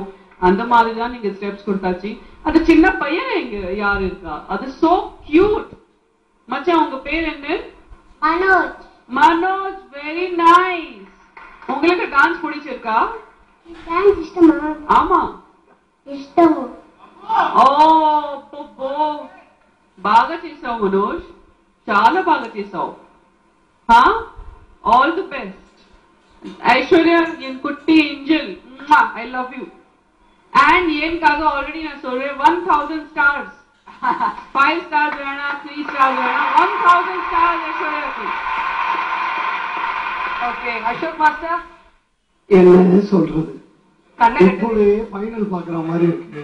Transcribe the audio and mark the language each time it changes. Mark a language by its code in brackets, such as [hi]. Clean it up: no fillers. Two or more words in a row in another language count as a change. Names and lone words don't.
[ta] அந்த மாதிரி தான் நீங்க ஸ்டெப்ஸ் கொடுத்தாச்சு. அது சின்ன பையன் எங்க யார் இருக்கா? அது [en] so cute. [ta] மச்சான் உங்க பேர் என்ன? மனோஜ். மனோஜ். [en] very nice. [ta] உங்களுக்கு டான்ஸ் பிடிச்சிருக்கா? டான்ஸ் இஷ்டமா? ஆமா [te] ఇష్టము. ఓ పో బాగా చేసావు మనోజ్, చాలా బాగా చేసావు. [en] All the best. ఐశ్వర్య [ta] என் குட்டி [en] angel, I love you. [ta] அண்ட் ஏன்காக ஆல்ரெடி நான் சொல்றேன் 1000 ஸ்டார்ஸ். 5 ஸ்டார்ஸ் வேணா, 3 ஸ்டார்ஸ் வேணா, 1000 ஸ்டார்ஸ் ஐஸ்வர்யாக்கு. ஓகே அசோக் மாஸ்டர் என்ன சொல்றது, இப்போவே ஃபைனல் பாக்குற மாதிரி இருக்கு.